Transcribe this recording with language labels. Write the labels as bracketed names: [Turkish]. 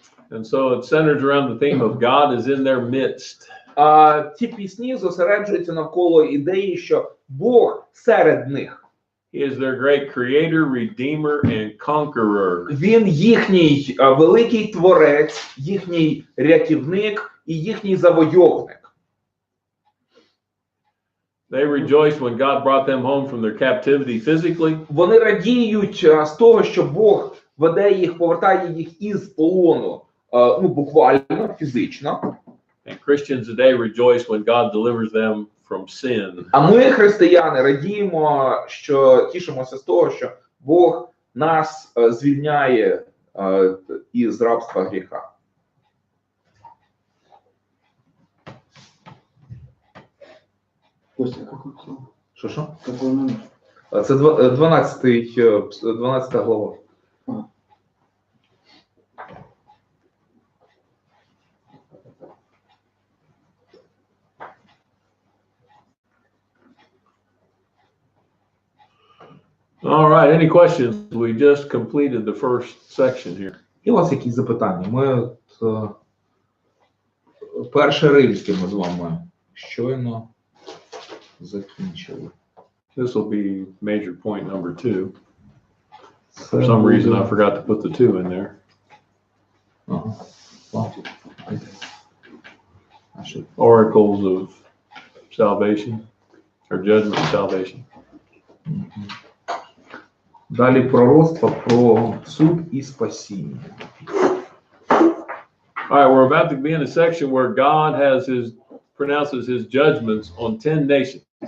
[English] And so it centers around the theme of God is in their midst. [Ukrainian] Ці пісні зосереджуються навколо ідеї, що Бог серед них. [English] He is their great creator, redeemer, and conqueror. [Ukrainian] Він їхній великий творець, їхній рятівник і їхній завойовник. [English] They rejoiced when God brought them home from their captivity physically. [Ukrainian] Вони радіють з того, що Бог веде їх, повертає їх із полону, ну, буквально, фізично. [English] And Christians today rejoice when God delivers them from sin. [Ukrainian] А ми, християни, радіємо, що тішимося з того, що Бог нас звільняє із рабства гріха. [Russian] Костя, какой сон? [Ukrainian] Що? [Russian] Какой номер? [Ukrainian] Це 12 глава. [English] All right, any questions? We just completed the first section here. [Ukrainian] І у вас якісь запитання? Ми перше римське ми з вами щойно закінчили. [English] This will be major point number 2. For some reason, I forgot to put the 2 in there. Ага. Well, I should. Oracles of salvation, or judgment of salvation. [Ukrainian] Далі пророцтво про суд і спасіння. [English] All right, we're about to be in a section where God pronounces his judgments on 10 nations.